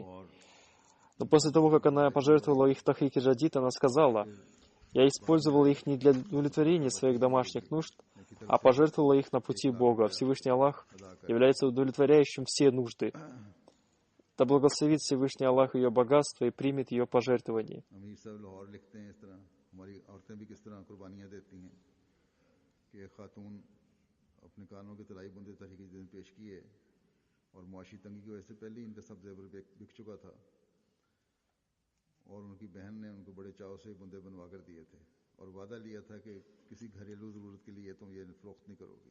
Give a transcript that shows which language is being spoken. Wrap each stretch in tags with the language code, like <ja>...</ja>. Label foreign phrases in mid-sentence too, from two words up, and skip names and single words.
<ru>Но после того, как она пожертвовала их в Тахрике Джадид, она сказала: «Я использовала их не для удовлетворения своих домашних нужд, а пожертвовала их на пути Бога. Всевышний Аллах является удовлетворяющим все нужды. Да благословит Всевышний Аллах ее богатство и примет ее пожертвование».</ru> <ur>اور ان کی بہن نے ان کو بڑے چاؤ سے بندے بنوا کر دیے تھے اور وعدہ لیا تھا کہ کسی گھریلو ضرورت کے لیے تم یہ فروخت نہیں کرو گی.</ur>